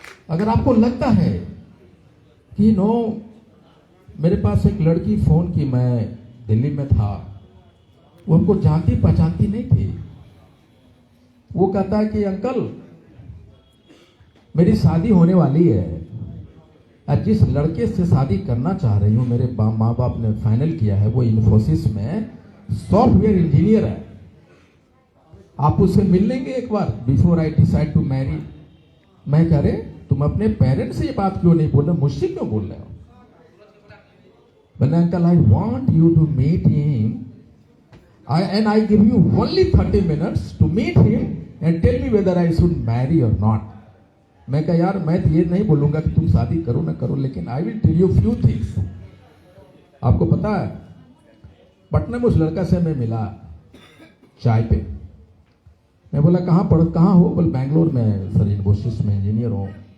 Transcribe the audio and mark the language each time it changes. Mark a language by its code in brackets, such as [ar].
[hi] अगर आपको लगता है कि नो मेरे पास एक लड़की फोन की, मैं दिल्ली में था, वो हमको जानती पहचानती नहीं थी, वो कहता है कि अंकल मेरी शादी होने वाली है और जिस लड़के से शादी करना चाह रही हूं, मेरे माँ बाप ने फाइनल किया है, वो इन्फोसिस में सॉफ्टवेयर इंजीनियर है, आप उससे मिल लेंगे एक बार [en] Before I decide to marry. [hi] मैं कह रहे तुम अपने पेरेंट्स से ये बात क्यों नहीं बोल रहे, मुझसे क्यों बोल रहे हो? बोले uncle [en] I want you to meet him and I give you only 30 minutes to meet him and tell me whether I should marry or not. [hi] मैं कहा यार मैं तो ये नहीं बोलूंगा कि तुम शादी करो ना करो, लेकिन [en] I will tell you few things. [hi] आपको पता है पटना में उस लड़का से मैं मिला चाय पे। मैं बोला कहाँ हो? बोले बैंगलोर में सर, इन्फोसिस में इंजीनियर हो।